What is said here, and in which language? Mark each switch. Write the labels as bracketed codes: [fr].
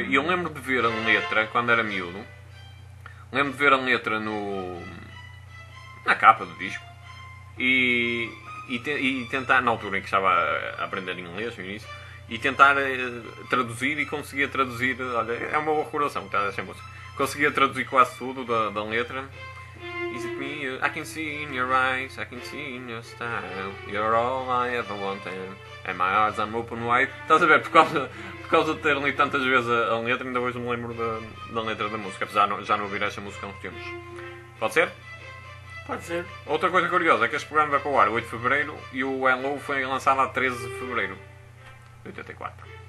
[pt] E eu lembro de ver a letra, quando era miúdo, lembro de ver a letra na capa do disco e tentar, na altura em que estava a aprender inglês no início, e tentar traduzir e conseguia traduzir, olha, é uma boa recordação, que está esta música. Conseguia traduzir quase tudo da letra. [en] Is it me? I can see in your eyes, I can see in your style. You're all I ever wanted. And my eyes are open wide. [pt] Estás a ver? Por causa de ter lido tantas vezes a letra, ainda hoje não me lembro da letra da música. Apesar de já não ouvir esta música há uns tempos. Pode ser? Pode ser. Outra coisa curiosa é que este programa vai para o ar 8 de Fevereiro e o Hello foi lançado a 13 de Fevereiro de 84.